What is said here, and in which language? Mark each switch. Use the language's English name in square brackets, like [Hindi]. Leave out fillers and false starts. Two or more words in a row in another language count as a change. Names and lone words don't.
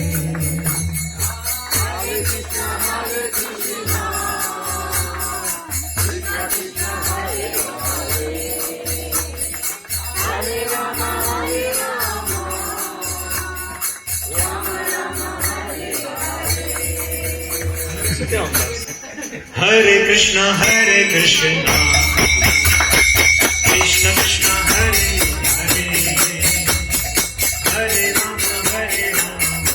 [Sanskrit] Hare Krishna, Hare Krishna, Krishna Krishna, Hare Hare, Hare Rama, Hare Rama, Rama Rama, Hare Hare. [French] C'était en place. [Sanskrit] Hare Krishna, Krishna Krishna, Hare Hare, Hare Rama, Hare Rama,